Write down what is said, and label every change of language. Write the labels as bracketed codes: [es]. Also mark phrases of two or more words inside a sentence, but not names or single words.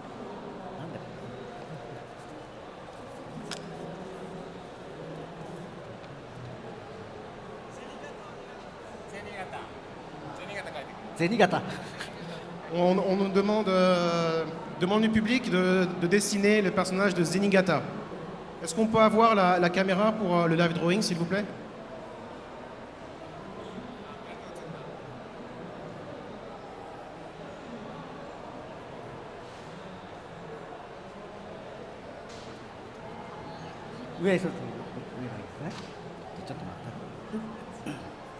[ja] 何でも。銭形。 [fr] On nous demande du public de dessiner le personnage de Zenigata. Est-ce qu'on peut avoir la caméra pour le [en] live drawing, [fr] s'il vous plaît? Oui, ça, oui, [ja] ちょっと待って。